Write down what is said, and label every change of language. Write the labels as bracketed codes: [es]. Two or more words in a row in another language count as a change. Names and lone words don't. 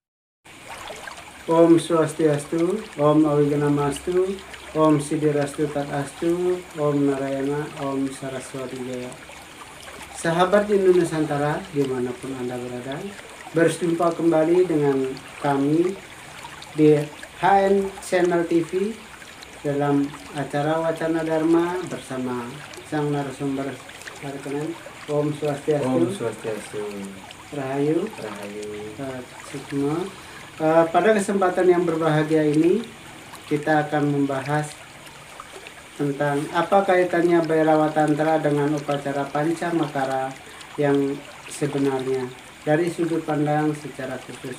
[id] Om Swastiastu, [sa] Om Awiganamastu, Om Sidirastu Tatastu, Om Narayana, Om Saraswati Jaya. [id] Sahabat Indonesia Nusantara dimanapun Anda berada, berjumpa kembali dengan kami di HN Channel TV dalam acara Wacana Dharma bersama sang narasumber Parikenan. Om Swastiastu. Om Swastiastu. Rahayu. Rahayu. Semua. Pada kesempatan yang berbahagia ini kita akan membahas tentang apa kaitannya Bhairava Tantra dengan upacara Panca Makara yang sebenarnya dari sudut pandang secara khusus.